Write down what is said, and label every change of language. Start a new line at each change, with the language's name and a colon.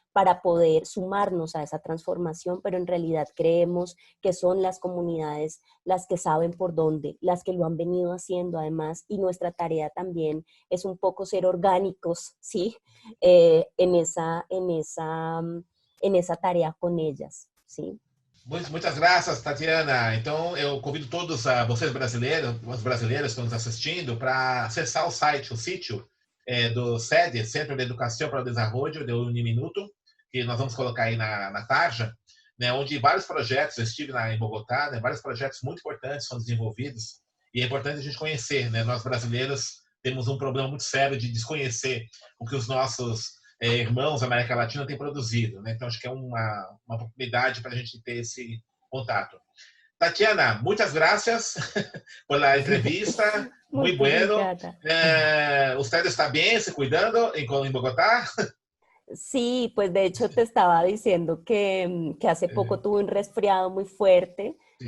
Spanish: Para poder sumarnos a esa transformación, pero en realidad creemos que son las comunidades las que saben por dónde, las que lo han venido haciendo además, y nuestra tarea también es un poco ser orgánicos, ¿sí? En esa tarea con ellas, ¿sí?
Portuguese: Muitas graças, Tatiana. Então, eu convido todos vocês brasileiros, os brasileiros que estão nos assistindo, para acessar o site, o sítio do SEDE, Centro de Educação para o Desenvolvimento de Uniminuto, que nós vamos colocar aí na tarja, né, onde vários projetos, eu estive em Bogotá, né, vários projetos muito importantes são desenvolvidos, e é importante a gente conhecer, né, nós brasileiros temos um problema muito sério de desconhecer o que os nossos irmãos da América Latina têm produzido, né? Então acho que é uma oportunidade para a gente ter esse contato.
Spanish: Tatiana, muchas gracias por la entrevista, muy bueno. ¿Usted está bien,
Portuguese: se cuidando
Spanish: en Bogotá? Sí, pues de hecho te estaba diciendo que hace poco tuve un resfriado muy fuerte. Sí.